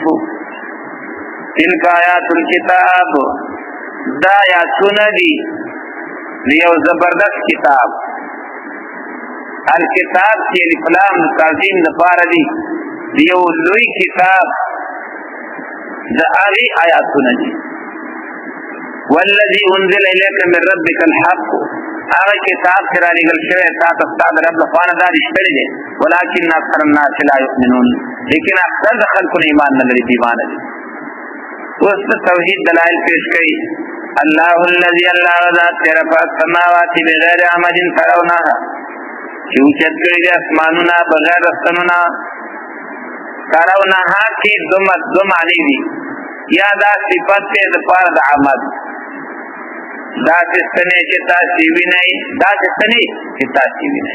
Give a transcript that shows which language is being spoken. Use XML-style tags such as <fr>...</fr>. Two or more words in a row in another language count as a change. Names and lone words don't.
<ar>تلک آیات الكتاب.</ar> <ps>دا آیاتونه دي یو زبردست کتاب. الکتاب چې الف لام تعظیم د پاره دي یو لوی کتاب د هغه آیاتونه دي.</ps> <ar>والذي انزل اليك من ربك الحق.</ar> <ps>هغه کتاب چې را لېږل شوی تا ته ستا د رب لخوا نه دا رښتینی دی.</ps> <ar>ولکن اکثر الناس لا یؤمنون.</ar> <ps>لیکن اکثر د خلکو نه ایمان نه لري، ایمان دي. اوس د توحید دلایل پیش کړي.</ps> <ar>الله الذي الله ذات رفع السماوات بغیر عمد ترونها.</ar> <ps>چې اوچت کړي دي اسمانونه بغیر رستنونه. ترونها کې دو معنی دي. یا دا صفت د پاره د عمد، دا څنګه چې تاسو وینئ، دا څنګه چې تاسو وینئ.</ps>